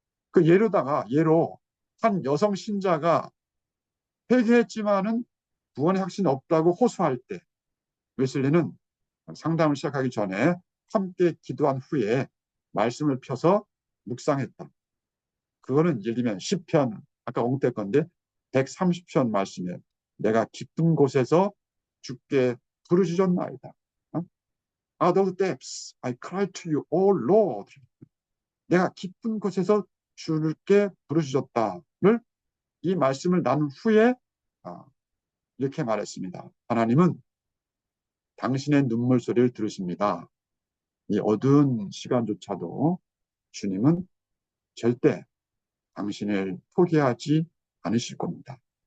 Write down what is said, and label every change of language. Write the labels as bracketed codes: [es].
[ko] 그 예로 한 여성 신자가 회개했지만은 구원의 확신이 없다고 호소할 때 웨슬리는 상담을 시작하기 전에 함께 기도한 후에 말씀을 펴서 묵상했다. 그거는 예를 들면 시편 아까 언급될 건데 130편 말씀에 내가 깊은 곳에서 주께 부르짖었나이다. [en] Out of the depths I cry to you, O Lord. [ko] 내가 깊은 곳에서 주께 부르짖었다를 이 말씀을 나눈 후에 이렇게 말했습니다. 하나님은 당신의 눈물 소리를 들으십니다. 이 어두운 시간조차도 주님은 절대 당신을 포기하지 않으실 겁니다.